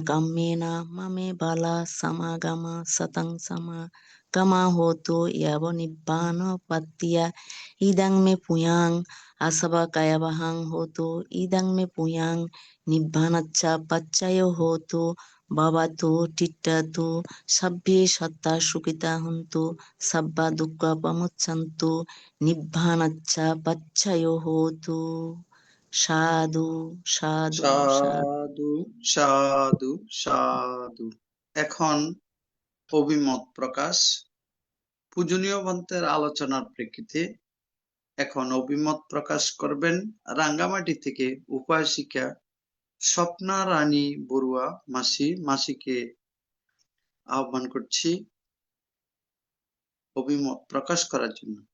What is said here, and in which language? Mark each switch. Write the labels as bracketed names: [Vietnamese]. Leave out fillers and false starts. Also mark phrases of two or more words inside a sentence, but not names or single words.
[Pali] kammena mame bala samagama satang sama kama hotu yabo nibbana pattiya idang me puyang asaba kaya bahang hotu idang me puyang nibbanacha paccayo hotu babatu tittatu sabbe satta sukita huntu sabba dukkha pamucchantu nibbanacha paccayo hotu সাধু সাধু সাধু [Bangla] সাধু সাধু সাধু। এখন অভিমত প্রকাশ। পূজনীয় ভন্তের আলোচনার প্রেক্ষিতে এখন অভিমত প্রকাশ করবেন রাঙ্গামাটি থেকে উপাসিকা স্বপ্না রানী বড়ুয়া মাসিকে আহ্বান করছি অভিমত প্রকাশ করার জন্য।